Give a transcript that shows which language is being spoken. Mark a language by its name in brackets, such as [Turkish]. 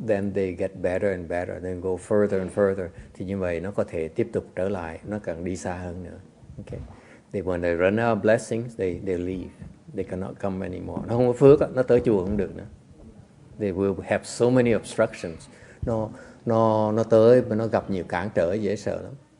[English] Then they get better and better. Then go further and further. [Vietnamese] Thì như vậy nó có thể tiếp tục trở lại, nó càng đi xa hơn nữa. [English] Okay. When they run out of blessings, they leave. They cannot come anymore. [Vietnamese] Nó không có phước, nó tới chùa không được nữa. [English] They will have so many obstructions. [Vietnamese] Nó tới mà nó gặp nhiều cản trở, dễ sợ lắm.